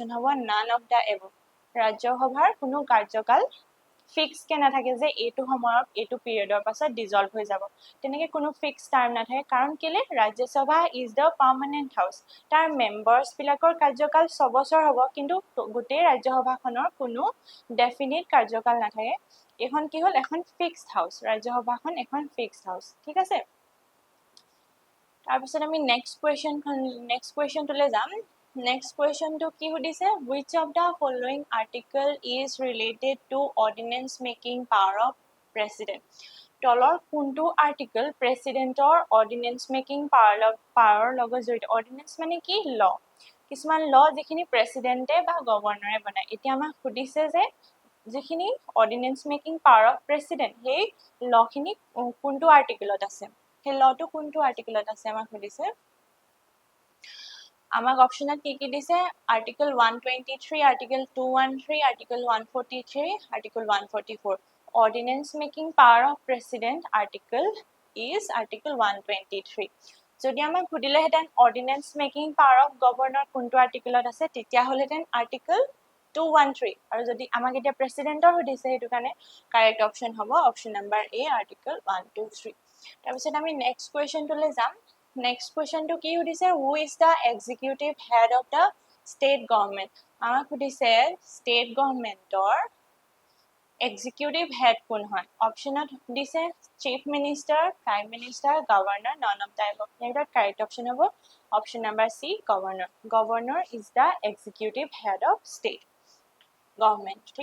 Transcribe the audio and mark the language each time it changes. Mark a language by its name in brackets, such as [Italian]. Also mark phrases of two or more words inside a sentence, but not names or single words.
[Assamese] হ'ব [English] none of the above [Assamese] ৰাজ্য সভাৰ কোনো কাৰ্যকাল ফিক্স কে নাথাকে যে এটো সময়ত এটো পিৰিয়ডৰ পাছত ডিজলভ হৈ যাব তেনেকে কোনো [English] fix time [Assamese] নাথাকে কাৰণ কেলে ৰাজ্যসভা [English] is the permanent house [Assamese] তাৰ মেম্বাৰ্স বিলাকৰ কাৰ্যকাল 6 বছৰ হ'ব কিন্তু গোটেই ৰাজ্যসভাখনৰ কোনো ডেফিনিট কাৰ্যকাল নাথাকে এখন কি হল এখন [English] fixed house [Assamese] ৰাজ্যসভাখন এখন [English] fixed house [Assamese] ঠিক আছে তাৰপিছত আমি নেক্সট কুৱেশ্যনটোলৈ যাম [English] Next question [Assamese] টো কি সুধিছে [English] which of the following article is related to ordinance making power of president [Assamese] তলৰ কোনটো আৰ্টিকল প্ৰেসিডেন্টৰ [English] ordinance making power [Assamese] লগত জড়িত অৰ্ডিনেন্স মানে কি ল কিছুমান ল যিখিনি প্ৰেসিডেন্টে বা গভৰ্ণৰে বনায় এতিয়া আমাক সুধিছে যে যিখিনি [English] ordinance making power of president [Assamese] সেই লখিনি কোনটো আৰ্টিকলত আছে সেই লটো কোনটো আৰ্টিকলত আছে আমাক সুধিছে আমাক অপচনত কি দিছে আৰ্টিকল 123 আৰ্টিকল 213 আৰ্টিকল 143 আৰ্টিকল 144 [English] ordinance making power of president article is article 123 [Assamese] যদি আমাক খুদিলে হেতেন [English] ordinance making power of governor [Assamese] কোনটো আৰ্টিকলত আছে তেতিয়া হলেতেন আৰ্টিকল 213 আৰু যদি আমাক এটা প্ৰেসিডেন্টৰ সুধিছে হেতু কাৰণে [English] correct option [Assamese] হ'ব [English] option number A article [Assamese] 123 তাৰপিছত আমি [English] next question [Assamese] যাম [English] next question [Assamese] কি সুধিছে [English] who is the executive head of the state government [Assamese] আমাক সুধিছে [English] state government executive head [Assamese] কোন হয় অপশ্যনত দিছে [English] chief minister prime minister governor none of the above ইয়াৰ correct option হ'ব option number C governor governor is the executive head of state government ঠিক